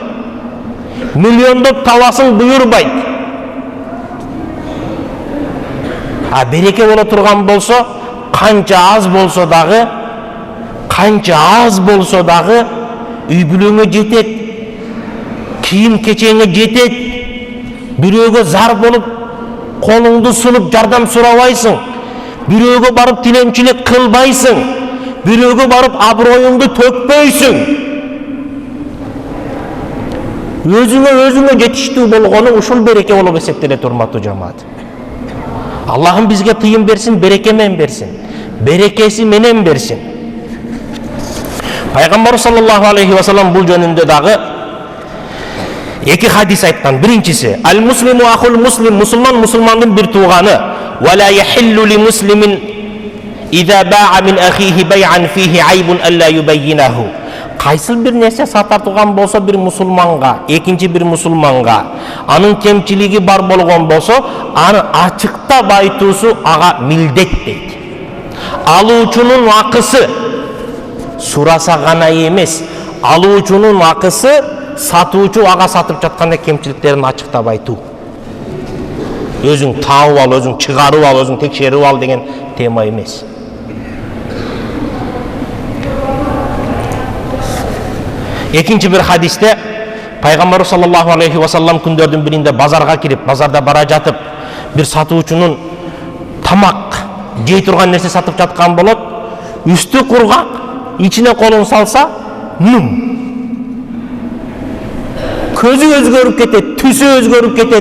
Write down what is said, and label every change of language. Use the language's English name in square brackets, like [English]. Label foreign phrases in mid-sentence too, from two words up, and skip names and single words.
[Kyrgyz] Миллиондоп табасың буйрбайт. А береке боло турган болсо, канча аз болсо дагы үй бүлөңө жетет, кийим кечеңе жетет, бирөөгө зар болуп колуңду сунуп жардам сурабайсың, бирөөгө барып тиленчилик кылбайсың, бирөөгө барып аброюңду төкпөйсүң. Өзүңө жетиштүү болгону ушул береке болуп эсептелет, урматтуу жамаат. Аллахым бизге тыйым берсин, береке менен берсин, берекеси менен берсин. Пайгамбар [Arabic] صلى الله عليه وسلم [Kyrgyz] бул жөнүндө дагы эки хадис айткан. Биринчиси: [Arabic] المسلم أخو المسلم, [Kyrgyz] мусулман мусулмандын бир тууганы. [Arabic] ولا يحل لمسلم إذا باع من أخيه بيعا فيه عيب إلا بينه. [Kyrgyz] Кайсыл бир нерсе сататылган болсо бир мусулманга, экинчи бир мусулманга, анын кемчилиги бар болгон болсо, аны ачыктап айтуусу ага милдет дейт. Алуучунун акысы сураса гана эмес, алуучунун акысы сатуучу ага сатып жатканда кемчиликтерин ачыктап айтуу. Өзүң таап ал, өзүң чыгарып ал, өзүң текшерип ал деген тема эмес. Экинчи бир хадисте Пайгамбар [Arabic] صلى الله عليه وسلم [Kyrgyz] күндөрдүн биринде базарга кирип, базарда бара жатып, бир сатуучунун тамак жей турган нерсе сатып жаткан болот. Үстү кургак, ичине колун салса, нум. Көзү өзгөрүп кетет, түсү өзгөрүп кетет.